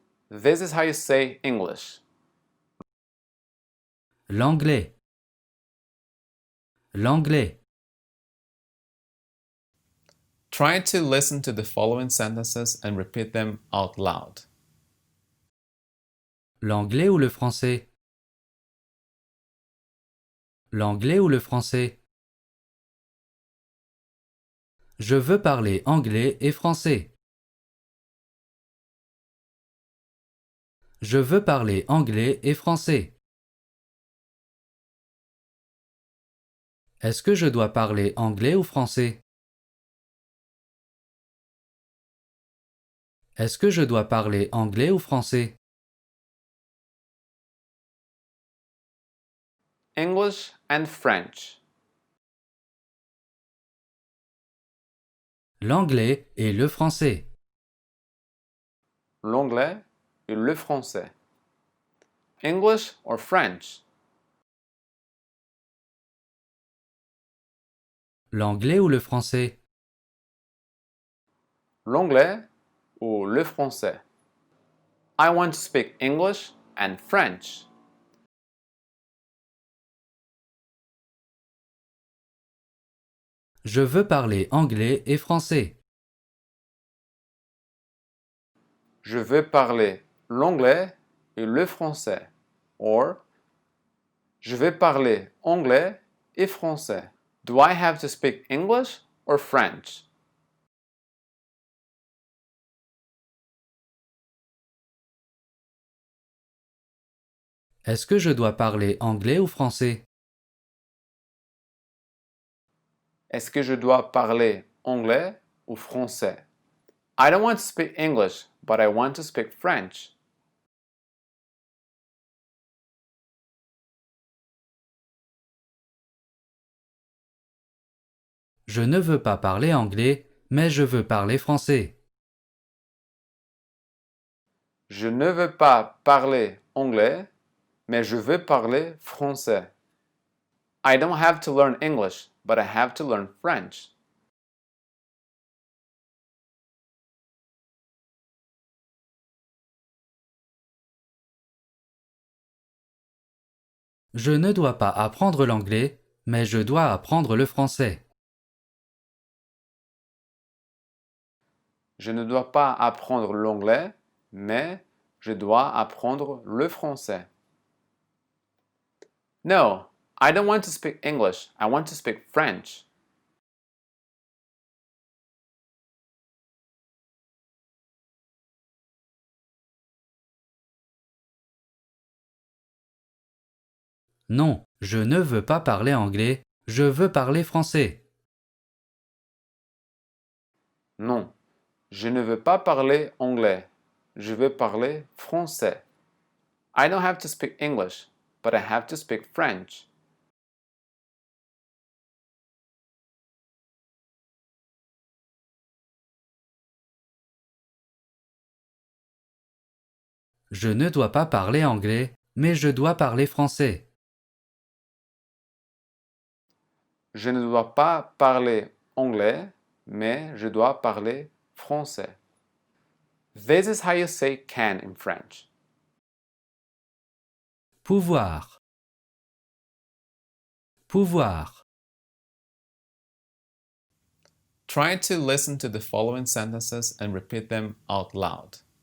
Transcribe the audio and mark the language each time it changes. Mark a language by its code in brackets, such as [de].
[en] This is how you say English. [fr] L'anglais. L'anglais. [en] Try to listen to the following sentences and repeat them out loud. [fr] L'anglais ou le français? L'anglais ou le français? Je veux parler anglais et français. Je veux parler anglais et français. Est-ce que je dois parler anglais ou français? Est-ce que je dois parler anglais ou français? [en] English and French. [fr] L'anglais et le français. L'anglais et le français. [en] English or French? [fr] L'anglais ou le français? L'anglais ou le français? [en] I want to speak English and French. [fr] Je veux parler anglais et français. Je veux parler l'anglais et le français. Or, je vais parler anglais et français. [en] Do I have to speak English or French? [fr] Est-ce que je dois parler anglais ou français? Est-ce que je dois parler anglais ou français? [en] I don't want to speak English, but I want to speak French. [fr] Je ne veux pas parler anglais, mais je veux parler français. Je ne veux pas parler anglais, mais je veux parler français. [en] I don't have to learn English, but I have to learn French. [fr] Je ne dois pas apprendre l'anglais, mais je dois apprendre le français. Je ne dois pas apprendre l'anglais, mais je dois apprendre le français. [en] No, I don't want to speak English. I want to speak French. [fr] Non, je ne veux pas parler anglais, je veux parler français. Non, je ne veux pas parler anglais. Je veux parler français. [en] I don't have to speak English, but I have to speak French. [fr] Je ne dois pas parler anglais, mais je dois parler français. Je ne dois pas parler anglais, mais je dois parler français. [en] This is how you say can in French. [fr] Pouvoir. Pouvoir. [en] Try to listen to the following sentences and repeat them out loud.